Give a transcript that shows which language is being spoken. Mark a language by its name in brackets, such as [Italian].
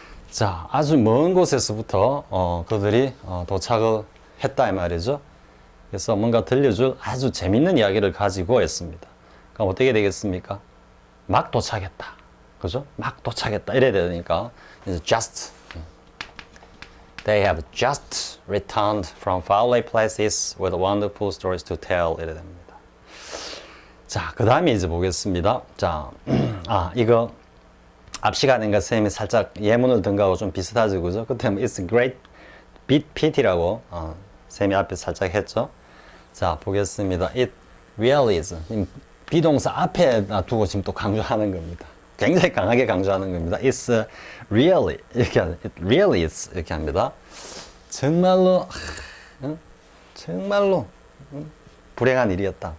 [Korean] 자, 아주 먼 곳에서부터 그들이 도착을 했다 이 말이죠. 그래서 뭔가 들려줄 아주 재밌는 이야기를 가지고 했습니다. 그럼 어떻게 되겠습니까? 막 도착했다. 그죠? 막 도착했다. 이래야 되니까, 이제 just. [English] They have just returned from faraway places with wonderful stories to tell. [Korean] 이래야 됩니다. 자, 그 다음에 이제 보겠습니다. 자, 이거 앞 시간인가 선생님이 살짝 예문을 든 거하고 좀 비슷하죠, 그죠? 그때 뭐 it's a great pity 라고 선생님이 앞에 살짝 했죠. [English] 자, 보겠습니다. It really is. [Korean] 비동사 앞에 두고 지금 또 강조하는 겁니다. 굉장히 강하게 강조하는 겁니다. [English] It's really 이렇게 it really is 이렇게 합니다. [Korean] 정말로 불행한 일이었다.